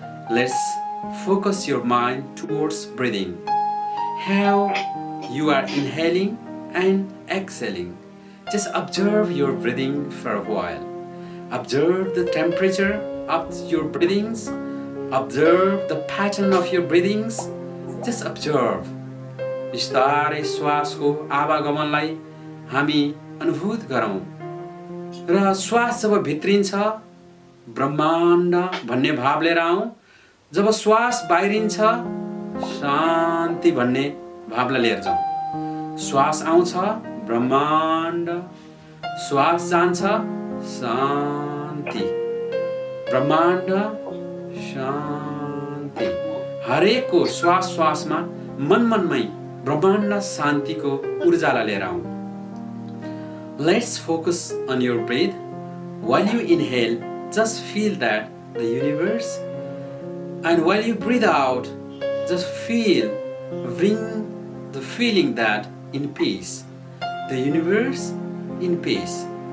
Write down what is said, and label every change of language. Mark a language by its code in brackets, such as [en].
[en] Let's focus your mind towards breathing. How you are inhaling and exhaling. Just observe your breathing for a while. Observe the temperature of your breathings. Observe the pattern of your breathings. Just observe. [ne] बिस्तारै श्वासको आवागमनलाई हामी अनुभूत गरौँ र श्वास जब भित्रिन्छ ब्रह्माण्ड भन्ने भाव लिएर आउँ। जब श्वास बाहिरिन्छ शान्ति भन्ने भावलाई लिएर जाउँ। श्वास आउँछ ब्रह्माण्ड, श्वास जान्छ शान्ति, ब्रह्माण्ड शान्ति। हरेकको श्वास श्वासमा मनमनमै ब्रह्माण्ड शान्तिको ऊर्जालाई लिएर आउँ। [en] Let's focus on your breath. While you inhale, just feel that the universe, and while you breathe out, just bring the feeling that in peace, the universe in peace.